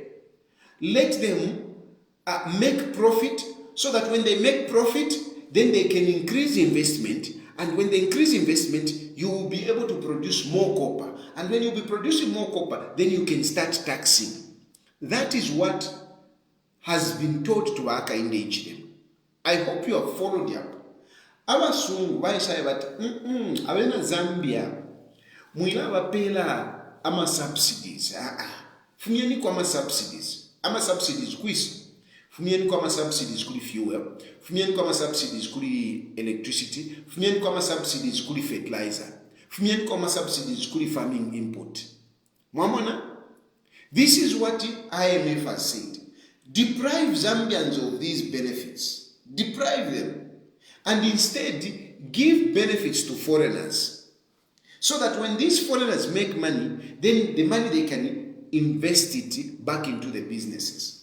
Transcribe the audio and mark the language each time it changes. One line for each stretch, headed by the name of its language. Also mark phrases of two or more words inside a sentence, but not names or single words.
English: Let them make profit, so that when they make profit, then they can increase investment. And when they increase investment, you will be able to produce more copper. And when you'll be producing more copper, then you can start taxing. That is what has been taught to Hakainde Hichilema. I hope you have followed up.
Bemba: Abasungu baishaye bati abena Zambia mwina abapela ama subsidies. Fumieni kwa ama subsidies kwisi. Fumieni kwa ama subsidies kuli fuel. Fumieni kwa ama subsidies kuli electricity. Fumieni kwa ama subsidies kuli fertilizer. Fumieni kwa ama subsidies kuli
English: farming input.
Bemba: Mwamona?
English: This is what IMF has said. Deprive Zambians of these benefits. Deprive them. And instead, give benefits to foreigners. So that when these foreigners make money, then the money they can invest it back into the businesses.